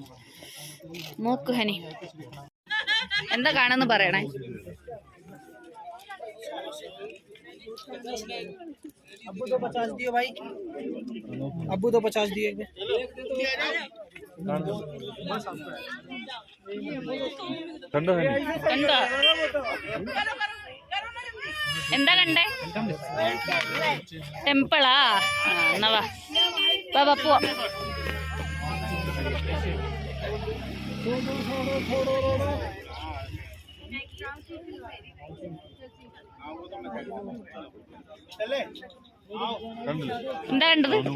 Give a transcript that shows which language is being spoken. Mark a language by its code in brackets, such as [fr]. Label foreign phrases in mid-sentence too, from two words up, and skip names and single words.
[ml] നോക്ക് ഹനി, എന്താ കാണുന്നു പറയണേ. [hi] अब्बू तो 50 दिए भाई, अब्बू तो 50 दिए। [ml] കണ്ടോ? എന്താ കണ്ടേ? ടെമ്പിളാ? എന്നാ വാ വാ പോവാ. എന്താ കണ്ടത്?